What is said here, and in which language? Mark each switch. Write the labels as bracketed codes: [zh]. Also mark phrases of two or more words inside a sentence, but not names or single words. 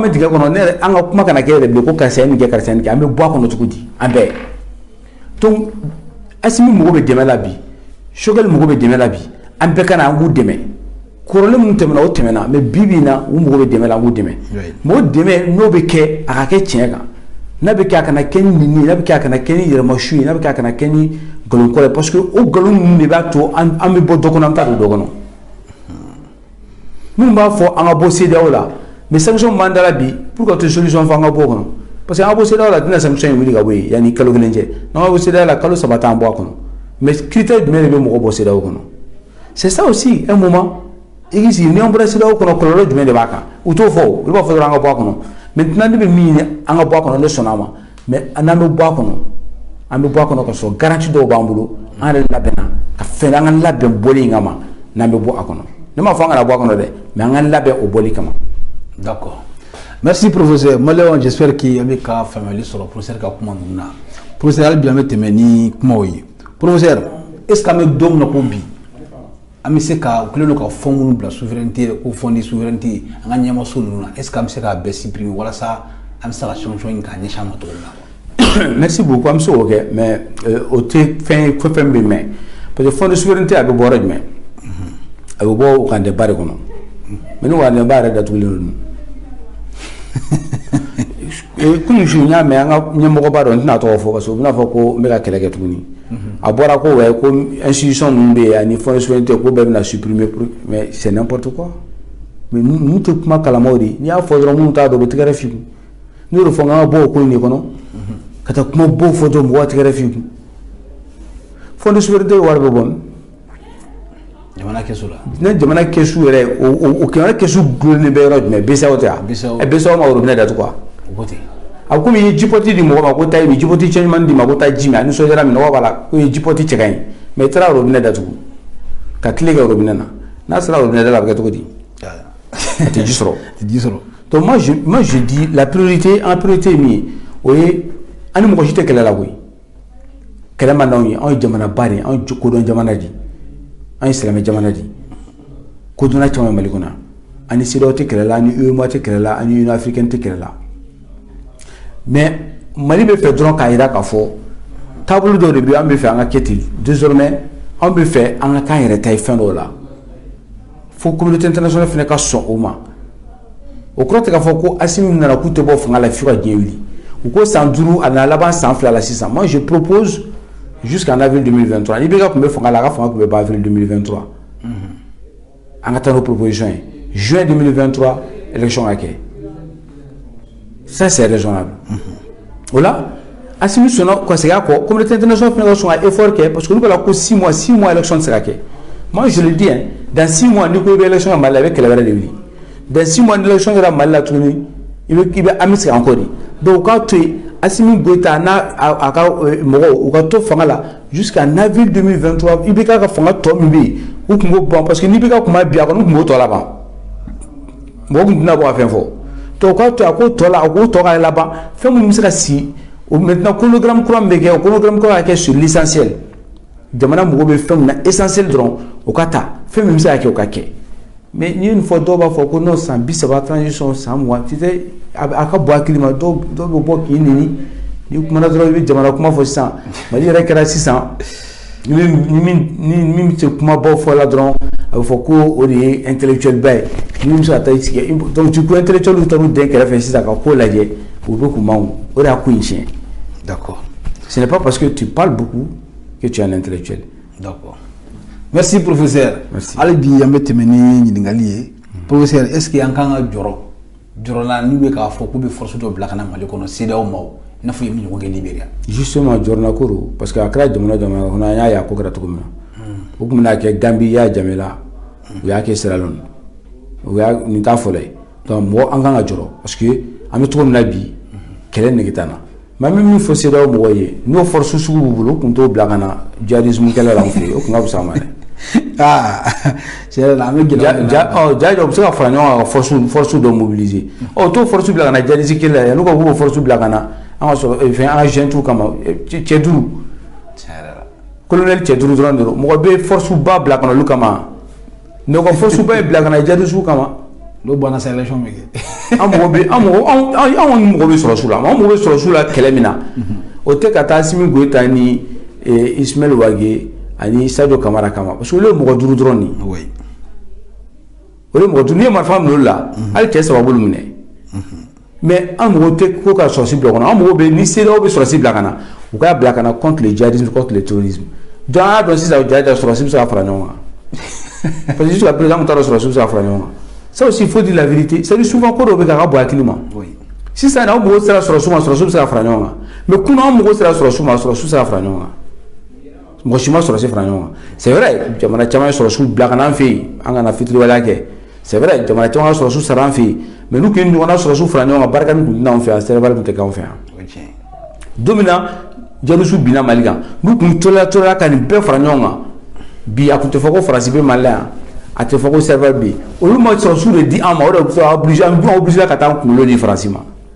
[bm] bɛ dingɛ kɔnɔ ne yɛrɛ an ka kuma kana kɛ yɛrɛ bilen ko karisa ye nin kɛ karisa ye nin kɛ an bɛ bɔ a kɔnɔ cogo di an bɛɛ donc Assimi mago bɛ dɛmɛ la bi Choguel mago bɛ dɛmɛ la bi an bɛɛ ka na an k'u dɛmɛ kɔrɔlen mun tɛmɛna o tɛmɛna mais bi bi na u mɔgɔ bɛ dɛmɛ la an b'u dɛmɛ mais o dɛmɛ n'o bɛ kɛ a ka kɛ tiɲɛ kan n'a bɛ kɛ a kana kɛ ni nini n'a bɛ kɛ a kana kɛ ni yɛrɛmasu ye n'a bɛ kɛ a kana kɛ ni nkalon kɔrɔ [fr] parce que [bm] o nkalon ninnu de b'a to an bɛ bɔ dɔ kɔnɔ an bɛ taa don dɔ kɔnɔ minnu b'a fɔ an ka bɔ CEDEAO la [fr] mais sanction [bm] b'an da la bi [fr] pour que [bm] to solution fɔ an ka bɔ o kɔnɔ [fr] parce que [bm] an ka bɔ CEDEAO la tɛna sanction in wuli ka bɔ yen yanni kalo kelen cɛ n'an ka bɔ CEDEAO la kalo 3 t'an bɔ a kɔnɔ [fr] mais critère [bm] jumɛn de bɛ mɔgɔ bɔ CEDEAO kɔnɔ [fr] c'est ça aussi un moment [bm] i k'i sigi ni an bɔra CEDEAO kɔnɔ kɔlɔlɔ jumɛn de b'a kan u t'o fɔ olu b'a fɔ dɔrɔn an ka bɔ a kɔnɔ maintenant ne bɛ min ɲini an ka bɔ a kɔnɔ ne sɔnna a ma mais n'an bɛ bɔ a kɔnɔ an bɛ bɔ a kɔnɔ ka sɔrɔ garantie dɔw b'an bolo an yɛrɛ labɛnna ka fɛn an ka labɛn bɔli in kama n'an bɛ bɔ a kɔnɔ ne m'a fɔ an kana bɔ a kɔnɔ dɛ mais an ka labɛn o bɔli kama. [fr] D'accord. Merci professeur. Malheureusement j'espère qu'il y a [bm] ka faamuyali sɔrɔ professeur ka kuma ninnu na. Professeur hali bi an bɛ tɛmɛ ni kumaw ye. [fr] Professeur est-ce que [bm] an bɛ don min na ko bi an bɛ se ka u kɛlen don ka fɛn minnu bila souveraineté ko [fr] fond de souveraineté [bm] an ka ɲɛmaso ninnu na [fr] est-ce que [bm] an bɛ se k'a bɛɛ supprimer walasa an bɛ se ka sanction in k'a ɲɛsin an ma cogo min na. [fr] Merci beaucoup [bm] an bɛ se k'o kɛ mais o tɛ fɛn bɛ mɛn [fr] parce que fond de souveraineté [bm] a bɛ bɔ yɔrɔ jumɛn a bɛ bɔ o kan [fr] débat de [bm] kɔnɔ mais ni o kan débat yɛrɛ datugulen don. Kunu su n y'a mɛn an ka ɲɛmɔgɔba dɔ n tɛna tɔgɔ fɔ [fr] parce que [bm] u bɛna fɔ ko n bɛ ka kɛlɛ kɛ tuguni a bɔra ko wɛ ko institution ninnu bɛ yen ani [fr] fond de souveraineté [bm] ko bɛɛ bɛna supprimer [fr] mais c'est n'importe quoi mais [bm] ninnu tɛ kuma kalamaw de n'i y'a fɔ dɔrɔn minnu t'a dɔn u bɛ tɛgɛrɛ f'i kun n'i y'o fɔ n ka bɔ o ko in de kɔnɔ ka taa kuma bɔ fɔ dɔrɔn mɔgɔw tɛgɛrɛ f'i kun [fr] fond de souveraineté [bm] wari bɛ bɔ jamana kɛsu la ne jamana kɛsu yɛrɛ o jamana kɛsu gulonnen bɛ yɔrɔ jumɛn BCEAO tɛ wa BCEAO ma robinet datugu wa a ko min ye jipoti di mɔgɔ ma ko taa i bɛ jipoti cɛ ɲuman di ma ko taa ji mi a nisɔndiyara minɔgɔ b'a la ko ye jipoti cɛ ka ɲi mais i taara robinet datugu ka tile kɛ robinet na n'a sera robinet da la a bɛ kɛ cogo di a tɛ ji sɔrɔ [fr] donc moi je dis la priorité en priorité [bm] min ye o ye an ni mɔgɔ si tɛ kɛlɛ la koyi kɛlɛ man d'anw ye anw ye jamanaba de ye anw ye kodɔn jamana de an ye silamɛ jamana de kodɔnna caman Mali kɔnɔ ani CEDEAO tɛ kɛlɛ la ani UEMOA tɛ kɛlɛ la ani Union africaine tɛ kɛlɛ la mais Mali bɛ fɛ dɔrɔn k'a jira k'a fɔ taabolo dɔw de bɛ an bɛ fɛ an ka kɛ ten désormais an bɛ fɛ an ka k'an yɛrɛ ta ye fɛn dɔw la fo [fr] communauté internationale [bm] fana ka sɔn o ma o kɔrɔ tɛ k'a fɔ ko Assimi nana k'u tɛ bɔ fanga la f'u ka diɲɛ wuli u ko san 5 a nana laban san 2 la sisan [fr] moi je propose jusqu'en avril 2023 [bm] ni bɛ ka tun bɛ fanga la a ka fanga tun bɛ ban avril 2023 an ka taa n'o proposition ye juin 2023 élection ka kɛ [fr] ça c'est raisonnable [bm] o la Assimi sɔnna ka segin a kɔ [fr] communauté internationale [bm] fana ka sɔn ka effort kɛ [fr] parce que [bm] olu b'a la ko [fr] 6 mois [bm] élection tɛ se ka kɛ [fr] moi je le dis hein dans 6 mois [bm] ni ko i bɛ élection kɛ Mali la i bɛ kɛlɛ wɛrɛ de wuli [fr] dans 6 mois [bm] ni élection kɛra Mali la tuguni i bɛ an bɛ segin encore de donc u k'a to yen Assimi Goïta n'a a ka mɔgɔw u ka to fanga la [fr] jusqu'en avril 2023 [bm] i bɛ ka fanga tɔ min bɛ yen u tun b'o ban [fr] parce que [bm] n'i bɛ ka kuma bi a kɔni u tun b'o tɔ laban mɔgɔ tun tɛna bɔ ka fɛn fɔ donc u k'a to a k'o tɔ la a k'o tɔ ka laban fɛn minnu bɛ se ka sigi o [fr] maintenant chronogramme [bm] kura min bɛ kɛ o chronogramme kura ka kɛ [fr] sur l'essentiel [bm] jamana mɔgɔw bɛ fɛn min na essentiel dɔrɔn o ka ta fɛn min bɛ se ka kɛ o ka kɛ mais ni [fr] une fois [bm] dɔw b'a fɔ ko non san 30 transition san 20 [fr] tu sais [bm] a ka bɔ hakili ma dɔw bɛ bɔ k'i neni ni kumana dɔrɔn i bɛ jamana kuma fɔ sisan Mali yɛrɛ kɛra sisan ni min bɛ se kumabaw fɔ la dɔrɔn a bɛ fɔ ko o de ye intellectuel ba ye ni min bɛ se ka taa i sigi [fr] donc du coup intellectuel [bm] taar'u den kɛrɛfɛ sisan ka ko lajɛ u bɛ kun man o de y'a ko in tiɲɛ. [fr] D'accord. Ce n'est pas parce que tu parles beaucoup que tu es un intellectuel. D'accord. Merci professeur. Merci. [bm] Hali bi an bɛ tɛmɛ ni ɲininkali ye [fr] professeur est-ce que [bm] an kan ka jɔrɔ la n'u bɛ k'a fɔ k'u bɛ force dɔ bila ka na Mali kɔnɔ CEDEAO ma o i n'a fɔ i ye min ɲɔgɔn kɛ Libéria. Justement jɔrɔna ko don [fr] parce que [bm] a kɛra jamana kɔnɔ an y'a ye a ko kɛra cogo min na o tun bɛna kɛ Gambie i y'a Jamela u y'a kɛ Sierra Leone u y'a nin t'a fɔlɔ ye donc mɔgɔ an kan ka jɔrɔ [fr] parce que [bm] an bɛ cogo min na bi kɛlɛ nege t'an na mais an bɛ min fɔ CEDEAO mɔgɔw ye n'o force sugu b'u bolo u tun t'o bila ka na djihadisme kɛlɛ la an fɛ yen o tun ka fisa an ma dɛ. [fr] C'est la même [bm] Djihad bɛ se ka fara ɲɔgɔn kan ka force dɔ mobiliser t'o force bila ka na djihadisme kɛlɛ la n'u ko k'o force bila ka na an ka sɔrɔ fɛn an ka jeune kama cɛ duuru colonel cɛ duuru dɔrɔn de don mɔgɔ bɛ force ba bila ka na olu kama mais ka force ba ye bila ka na djihadisme kama n'o banna sa élection bɛ kɛ an mɔgɔ bɛ sɔrɔ su la an mɔgɔ bɛ sɔrɔ su la kɛlɛ min na o tɛ ka taa Assimi Goïta ni Ismaël Ouague ani Sadio Kamara kama [fr] parce que [bm] olu ye mɔgɔ duuru dɔrɔn de ye o de mɔgɔ tu n'i ye marifa minɛ olu la hali cɛ saba bolo minɛ mais an mɔgɔw tɛ ko ka sɔrɔsi bila kɔnɔ an mɔgɔw bɛ ni CEDEAO bɛ sɔrɔsi bila ka na u k'a bila ka na [fr] contre le djihadisme contre le terrorisme donc [bm] an y'a dɔn sisan sɔrɔsi bɛ se ka fara ɲɔgɔn kan [fr] parce que jusqu'à présent [bm] an t'a dɔn sɔrɔsi bɛ se ka fara ɲɔgɔn kan [fr] ça aussi il faut dire la vérité c'est souvent [bm] ko dɔw bɛ kɛ a ka bon hakili ma sisan an mɔgɔw sera sɔrɔsi ma sɔrɔsi bɛ se ka fara ɲɔgɔn kan mais kunun an mɔgɔw sera sɔrɔsi ma sɔrɔsi bɛ se ka fara ɲɔgɔn kan mɔgɔ si ma sɔrɔsi fara ɲɔgɔn kan [fr] c'est vrai [bm] jamana caman ye sɔrɔsiw bila ka na an fɛ yen an kana fitiriwaleya kɛ [fr] c'est vrai [bm] jamana caman ka sɔrɔsiw sara an fɛ yen mais n'u kun ɲɔgɔnna sɔrɔsiw fara ɲɔgɔn kan barika min tun tɛna anw fɛ yan sɛbɛnbali tun tɛ k'anw fɛ yan don min na jalusiw binna Mali kan n'u kun tola ka nin bɛɛ fara ɲɔgɔn kan bi a kun tɛ fɔ ko Faransi bɛ Mali la yan a tɛ fɔ ko sɛbɛnbali bɛ yen olu ma sɔrɔsiw de di an ma o de bɛ obligé ka taa an kunkolo di Faransi ma